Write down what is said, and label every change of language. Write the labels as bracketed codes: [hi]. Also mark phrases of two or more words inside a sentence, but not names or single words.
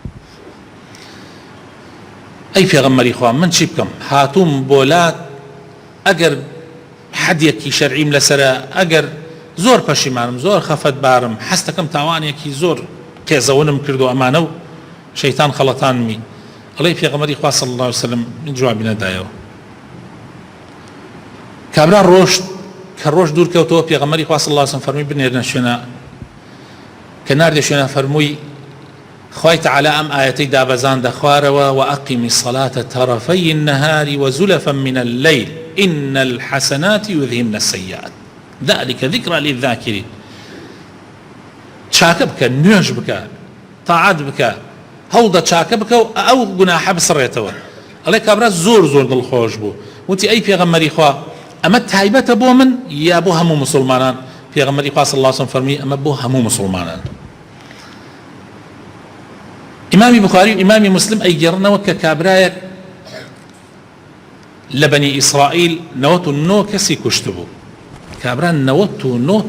[ckb] ئەی پێغەمبەری خوا من چی بکەم هاتووم بۆلات ئەگەر حەدیەکی شەرعیم لەسرە ئەگەر زۆر پەشیمانم زۆر خەفەت بارم حەستەکەم تاوانێکی زۆر کێزەونم کرد و ئەمانە و شەیتان خەڵەتانمی ئەڵێ پێغەمبەری خوا [ar] صلی الله عليه وسلم [ckb] جوابی نەدایەوە. کابرا کە ڕۆژ دوور کەوتەوە پێغەمبەری خوا [ar] صلی الله عليه وسلم [ckb] فەرمووی بنێرنە شوێنە کە ناردێ شوێنە فەرمووی خوای تەعالا ئەم ئاەتەی دابەزاندە خوارەوە [ar] وأقم الصلاة طرفي النهار وزلفا من الليل إن الحسنات يذهبن السيئات ذلك ذكرى للذاكرين. [ckb] چاکە بکە نوێژ بکە تاعات بکە هەوڵدە چاکە بکە و ئەو گوناحە بسڕێتەوە. ئەڵێ کابرا زۆر دڵخۆش بوو وتی ئەی پێغەمبەری خوا ئەمە تایبەتە بۆ من یا بۆ هەموو مسلمانان؟ پێغەمبەری خوا [ar] صلی الله عليه وسلم [ckb] فەرمی ئەمە بۆ هەموو مسلمانان. ئیمامی بوخاری و ئیمامی مسلم ئەیگێڕنەوە کە کابرایەک لە بەنی ئیسرائیل 99 کەسی کوشت بوو کابرا 99